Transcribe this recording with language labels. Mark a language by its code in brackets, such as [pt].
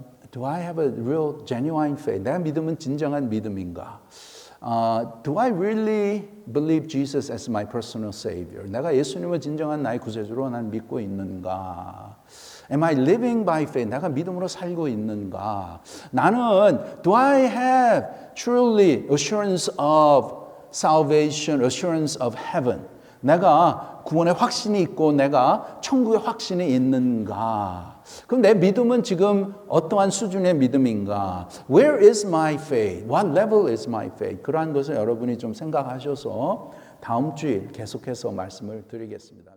[en] Do I have a real genuine faith? [ko] 내 믿음은 진정한 믿음인가? [en] Do I really believe Jesus as my personal Savior? [ko] 내가 예수님을 진정한 나의 구세주로 난 믿고 있는가? [en] Am I living by faith? [ko] 내가 믿음으로 살고 있는가? [en] 나는 do I have truly assurance of salvation, assurance of heaven? [ko] 내가 구원의 확신이 있고 내가 천국의 확신이 있는가? 그럼 내 믿음은 지금 어떠한 수준의 믿음인가? [en] Where is my faith? What level is my faith? [ko] 그러한 것을 여러분이 좀 생각하셔서 다음 주일 계속해서 말씀을 드리겠습니다.